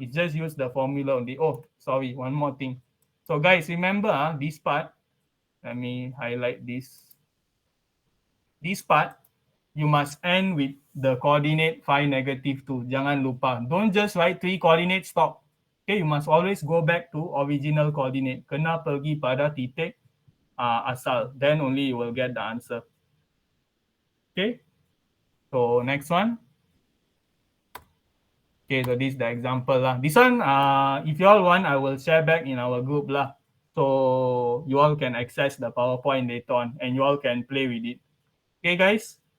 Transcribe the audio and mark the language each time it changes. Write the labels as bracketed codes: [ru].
[en] It's just use the formula only. Oh, sorry, one more thing. So guys, remember this part. Let me highlight this. This part, you must end with the coordinate 5, -2. [ms] Jangan lupa. [en] Don't just write 3 coordinates, stop. Okay, you must always go back to original coordinate. [ms] Kena pergi pada titik asal. [en] Then only you will get the answer. Okay. So next one. Okay, so this is the example lah. This one, if you all want, I will share back in our group lah. So you all can access the PowerPoint later on and you all can play with it. Okay, guys.